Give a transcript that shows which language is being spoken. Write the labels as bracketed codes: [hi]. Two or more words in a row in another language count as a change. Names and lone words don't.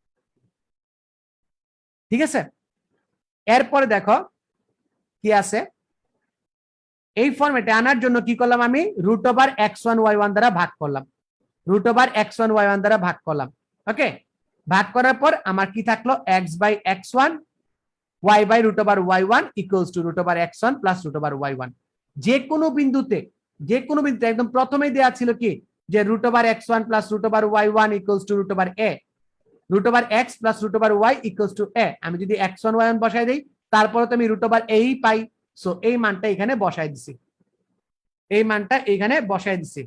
[bn] ঠিক আছে? এরপরে দেখো কি আছে, এই ফরম্যাটে আনার জন্য কি করলাম, আমি √x1 y1 দ্বারা ভাগ করলাম, √x1 y1 দ্বারা ভাগ করলাম। ওকে, ভাগ করার পর আমার কি থাকলো, x/x1 y/√y1 [en] equals to [bn] √x1 প্লাস √y1। যে কোনো বিন্দুতে একদম প্রথমেই দেয়া ছিল কি, যে √x1 প্লাস √y1 [en] equals to [bn] √a, √x প্লাস √y [en] equals to [bn] a। আমি যদি x1 y1 বসাই দেই, তারপরে তো আমি √a পাই, সো এই মানটা এখানে বসাই দিছি, এই মানটা এখানে বসাই দিছি।